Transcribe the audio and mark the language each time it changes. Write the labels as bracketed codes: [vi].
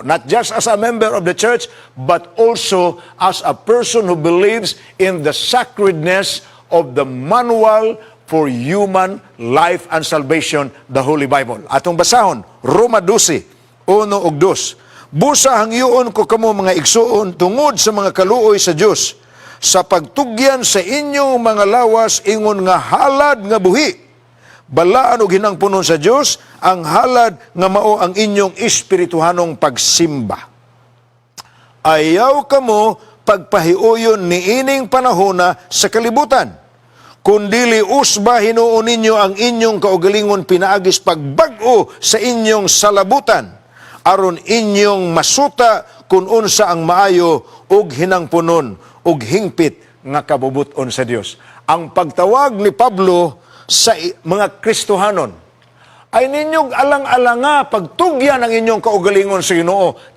[en] Not just as a member of the church, but also as a person who believes in the sacredness of the manual for human life and salvation, the Holy Bible. [ceb] Atong basahon, Roma 12, 1 ug 2. Busa hangyoon ko kamo mga igsuon tungod sa mga kaluoy sa Dios, sa pagtugyan sa inyong mga lawas ingon nga halad nga buhi, balaan og hinangpunon sa Dios, ang halad nga mao ang inyong espirituhanong pagsimba. Ayaw kamo pagpahiuyon ni ining panahona sa kalibutan, kundili usba hinuon ninyo ang inyong kaugalingon pinaagis pagbag-o sa inyong salabutan, aron inyong masuta kung unsa ang maayo ug hinangpunon ug hingpit nga kabubuton sa Dios. Ang pagtawag ni Pablo sa mga Kristohanon ay ninyong alang-alanga pagtugyan ang inyong kaugalingon sa Ginoo.